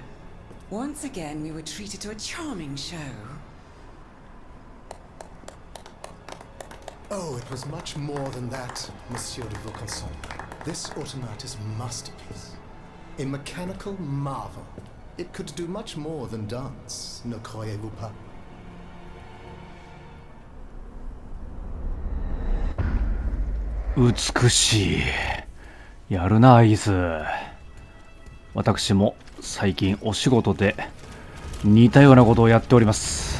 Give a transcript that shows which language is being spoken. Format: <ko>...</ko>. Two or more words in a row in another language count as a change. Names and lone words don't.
<en>Once again, we were treated to a charming show. Oh, it was much more than that, Monsieur de Vaucanson. This automat is a masterpiece. A mechanical marvel. It could do much more than dance,</en> <fr>ne croyez-vous pas?</fr> <ja>美しい。やるな、アイギス。私も最近お仕事で似たようなことをやっております。</ja>